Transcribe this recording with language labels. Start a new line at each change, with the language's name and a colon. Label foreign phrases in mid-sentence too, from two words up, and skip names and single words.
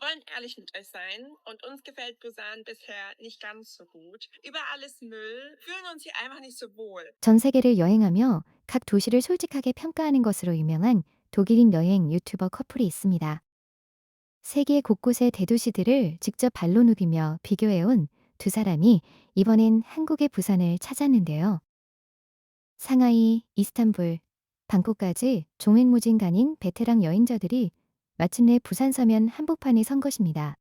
German: wollen ehrlich mit euch sein und uns gefällt Busan bisher nicht ganz so gut. Überall ist Müll, fühlen uns hier einfach nicht so wohl.
Korean: 전 세계를 여행하며 각 도시를 솔직하게 평가하는 것으로 유명한 독일인 여행 유튜버 커플이 있습니다. 세계 곳곳의 대도시들을 직접 발로 누비며 비교해온 두 사람이 이번엔 한국의 부산을 찾았는데요. 상하이, 이스탄불, 방콕까지 종횡무진간인 베테랑 여행자들이 마침내 부산 서면 한복판에 선 것입니다.